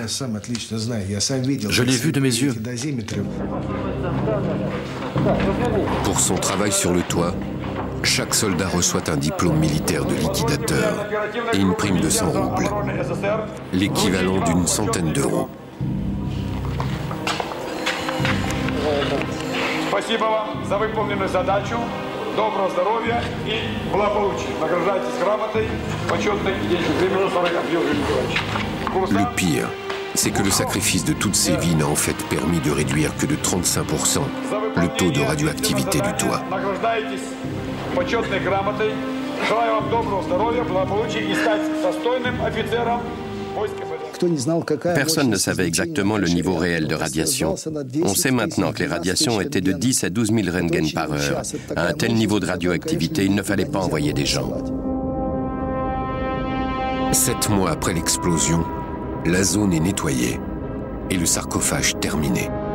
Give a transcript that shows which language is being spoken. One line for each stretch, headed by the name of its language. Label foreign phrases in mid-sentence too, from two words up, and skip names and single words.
French: Je l'ai vu de mes yeux. Pour son travail sur le toit, chaque soldat reçoit un diplôme militaire de liquidateur et une prime de 100 roubles, l'équivalent d'une centaine d'euros.
Russian: Доброго здоровья и благополучия. Награждайтесь грамотой, почетной и денежной премией 40 Георгий Николаевич.
French: Le pire, c'est que le sacrifice de toutes ces vies n'a en fait permis de réduire que de 35% le taux de radioactivité du toit.
Russian: Награждайтесь почетной грамотой. Желаю вам доброго здоровья, благополучия и стать достойным офицером войска.
French: Personne ne savait exactement le niveau réel de radiation. On sait maintenant que les radiations étaient de 10 à 12 000 Röntgen par heure. À un tel niveau de radioactivité, il ne fallait pas envoyer des gens. 7 mois après l'explosion, la zone est nettoyée et le sarcophage terminé.